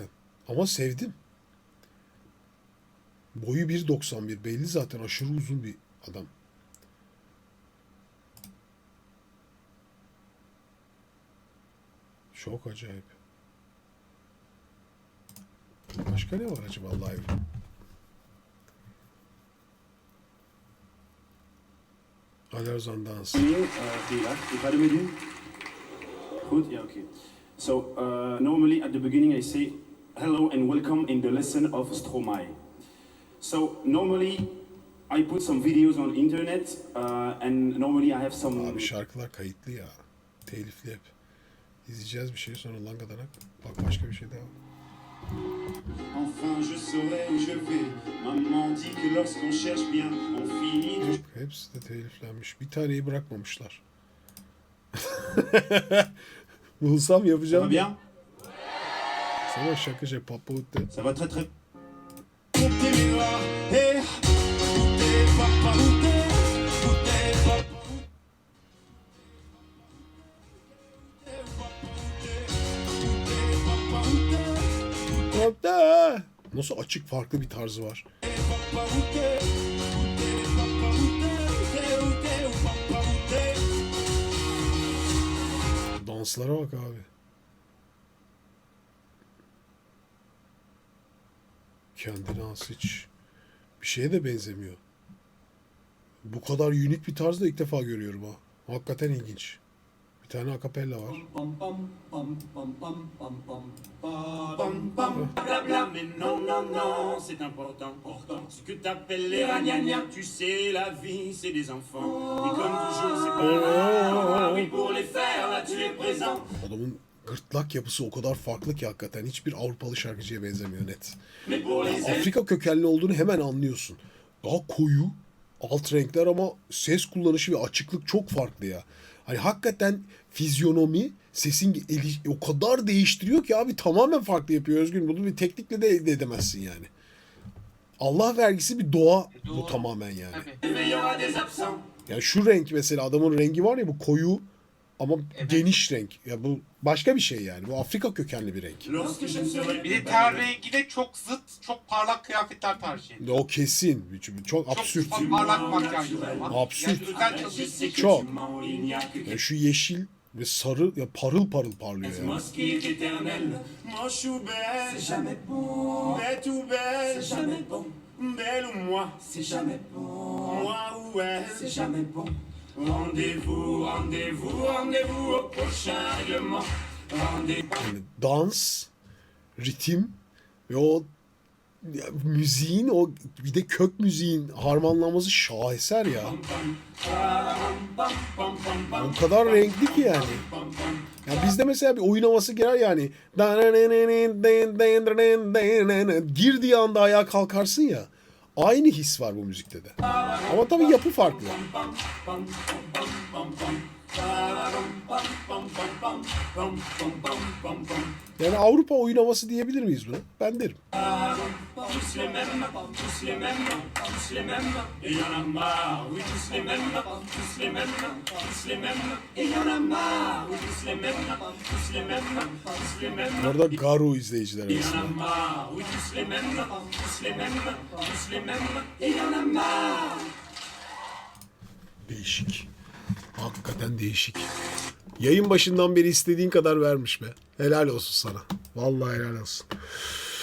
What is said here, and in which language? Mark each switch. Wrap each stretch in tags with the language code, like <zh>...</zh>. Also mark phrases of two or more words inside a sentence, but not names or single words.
<tr>Ama sevdim. Boyu 1.91. Belli zaten, aşırı uzun bir adam. Çok acayip. Başka ne var acaba live? Alors on Danse.</tr> <nl>Ik ga ermee doen. Goed? Ja, oké.</nl> <en>So, normally at the beginning I say hello and welcome in the lesson of Stromae. So, normally I put some videos on internet and normally I have some...</en> <tr>Abi şarkılar kayıtlı ya. Telifli hep. İzleyeceğiz bir şey sonra langadanak. Bak başka bir şey daha.</tr> <fr>Enfin je saurai où je vais. Maman dit que lorsqu'on cherche bien, on finit</fr> <tr>Yok, hepsi de teliflenmiş. Bir taneyi bırakmamışlar. Bulsam</tr> <fr>Ça va</fr> <tr>yapacağım.</tr> <fr>bien?</fr> <tr>Sana şaka şey papa utte.</tr> <fr>Ça va très très. Où t'es, Léa? Eh, où t'es, papa, où t'es? Où t'es, papa, où</fr> <tr>Hatta nasıl açık farklı bir tarzı var. Danslara bak abi. Kendine has hiç bir şeye de benzemiyor. Bu kadar unik bir tarzda ilk defa görüyorum ha. Hakikaten ilginç. Bir tane akapella var.</tr> <fr>Blabla, mais non, non, non, c'est important. Ce que t'appelles les ragnagnas, tu sais, la vie, c'est des enfants. Et comme toujours, c'est pas grave. Oui, pour les faire, là, tu es présent.</fr> <tr>Adamın gırtlak yapısı o kadar farklı ki hakikaten hiçbir Avrupalı şarkıcıya benzemiyor net.</tr> <fr>Mais pour les</fr> <tr>Afrika kökenli olduğunu hemen anlıyorsun. Daha koyu, alt renkler ama ses kullanışı ve açıklık çok farklı ya. Hani hakikaten fizyonomi sesin o kadar değiştiriyor ki abi tamamen farklı yapıyor Özgün. Bunu bir teknikle de elde edemezsin yani. Allah vergisi bir doğa bu Doğru. tamamen yani. Tabii.</tr> <fr>il y aura des absents.</fr> <tr>Yani şu renk mesela adamın rengi var ya bu koyu ama Evet. geniş renk. Ya bu başka bir şey yani. Bu Afrika kökenli bir renk.</tr> <fr>Lorsque je ne serai</fr> <tr>Bir de</tr> <fr>plus ten belle.</fr> <tr>rengine çok zıt, çok parlak kıyafetler tercih ediyor. O kesin. Çok absürt. Çok parlak makyajlar var. Absürt. Yani özel</tr> <fr>Je</fr> <tr>çalışıyor.</tr> <fr>sais que</fr> <tr>Çok.</tr> <fr>tu mens, il n'y a que</fr> <tr>Yani şu yeşil ve sarı ya parıl parıl parlıyor yani.</tr> <fr>moi ce qui est éternel. Moi je suis belle, c'est jamais bon. Belle tout belle, c'est jamais bon. Belle ou moi, c'est jamais bon. Moi ou elle, c'est jamais bon. Rendez-vous, rendez-vous, rendez-vous au prochain règlement. Rendez-vous.</fr> <tr>Yani dans, ritim ve o ya, müziğin o bir de kök müziğin harmanlanması şaheser ya. O kadar renkli ki yani. Ya bizde mesela bir oyun havası girer yani. Girdiği anda ayağa kalkarsın ya. Aynı his var bu müzikte de. Ama tabii yapı farklı. Yani Avrupa oyun havası diyebilir miyiz buna? Ben derim.</tr> <fr>Tous les mêmes, tous les mêmes, tous les mêmes, et y en a marre, oui, tous les mêmes, tous les mêmes, tous les mêmes, et y en a marre, oui, tous les mêmes, tous les mêmes, tous les mêmes,</fr> <tr>Orada Garu izleyiciler</tr> <fr>et y en a</fr> <tr>arasında.</tr> <fr>marre, oui, tous les mêmes, tous les mêmes, tous les mêmes, et y en a marre.</fr> <tr>Değişik. Hakikaten değişik. Yayın başından beri istediğin kadar vermiş be. Helal olsun sana. Vallahi helal olsun.</tr>